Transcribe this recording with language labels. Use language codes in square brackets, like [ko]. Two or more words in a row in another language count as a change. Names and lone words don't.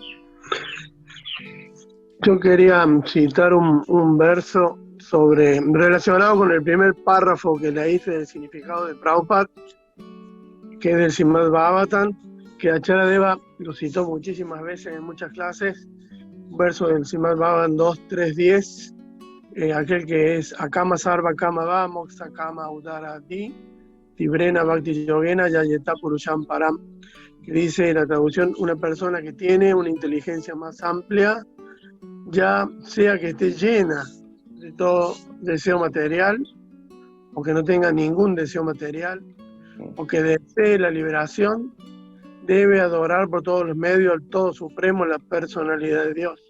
[es] Yo quería citar un verso relacionado con el primer párrafo que le hice del significado de Prabhupada, que es del Srimad Bhagavatam, que Acharya Deva lo citó muchísimas veces en muchas clases. Un verso del Srimad Bhagavatam 2.3.10, aquel que es [sa] अकामः सर्व कामो वा मोक्ष काम उदार धीः तीव्रेण भक्ति योगेन यजेत पुरुषं परम्, [es] que dice la traducción: una persona que tiene una inteligencia más amplia, ya sea que esté llena de todo deseo material, o que no tenga ningún deseo material, o que desee la liberación, debe adorar por todos los medios al Todo Supremo, la personalidad de Dios.